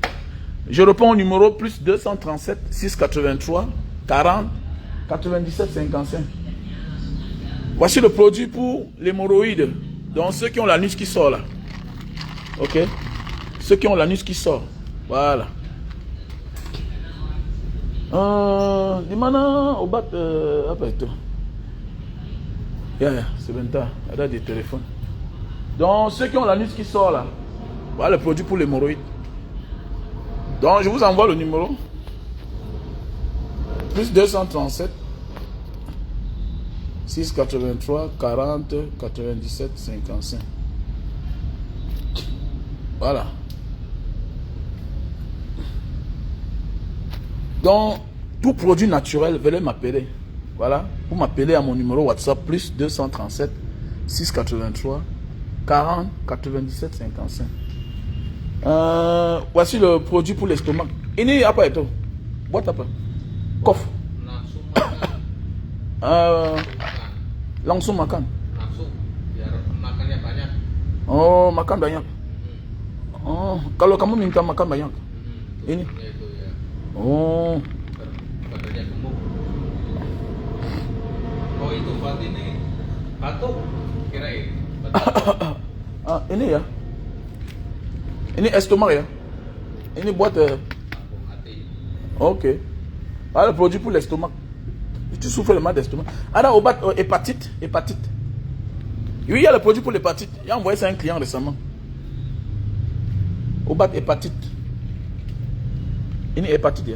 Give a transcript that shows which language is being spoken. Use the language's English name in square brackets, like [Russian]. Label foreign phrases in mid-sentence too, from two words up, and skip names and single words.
[French] Je réponds au numéro plus 237 683 40 97 55. Voici le produit pour l'hémorroïde. Donc ceux qui ont l'anus qui sort là. Ok. Ceux qui ont l'anus qui sort. Voilà. [Indonesian] Dimana obat apa itu? [French] Yeah, c'est bien tard. Il y a des téléphones. Donc ceux qui ont l'anus qui sort là. Voilà le produit pour l'hémorroïde. Donc je vous envoie le numéro. Plus 237 683 40 97 55. Voilà. Donc, tout produit naturel, venez m'appeler. Voilà. Vous m'appelez à mon numéro WhatsApp plus 237 683 40 97 55. Voici le produit pour l'estomac. [Indonesian] Ini apa itu? Buat apa? Kof. Langsung makan. Langsung biar makannya banyak. Oh, makan banyak. Oh, kalau kamu minta makan banyak. Ini. Itu ya. Oh. Badannya gemuk. Oh, itu buat ini. Batuk. Kirain. Ini ya. Ini estomac ya. Ini buat Hati. ok. [French] Voilà le produit pour l'estomac. Si tu souffres de mal d'estomac. Alors, au bas, hépatite. Oui, il y a le produit pour l'hépatite. Il a envoyé ça à un client récemment. Au bas, hépatite. Une hépatite.